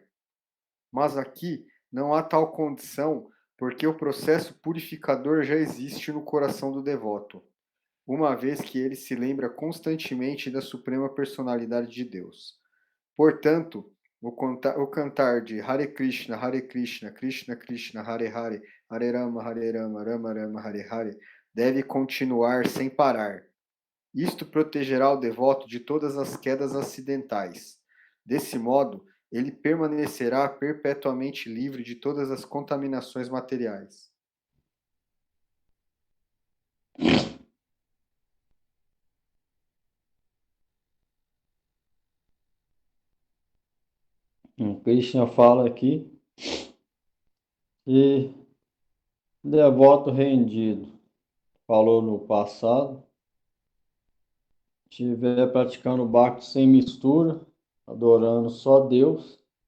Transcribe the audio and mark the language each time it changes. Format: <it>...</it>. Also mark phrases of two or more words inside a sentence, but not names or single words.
<pt>Mas aqui não há tal condição, porque o processo purificador já existe no coração do devoto, uma vez que ele se lembra constantemente da suprema personalidade de Deus. Portanto, o cantar de Hare Krishna, Krishna Krishna, Hare Hare, Hare Rama, Rama Rama, Hare Hare, deve continuar sem parar. Isto protegerá o devoto de todas as quedas acidentais. Desse modo, ele permanecerá perpetuamente livre de todas as contaminações materiais. Krishna fala aqui que devoto rendido, falou no passado, estiver praticando bhakti sem mistura, adorando só Deus,</pt>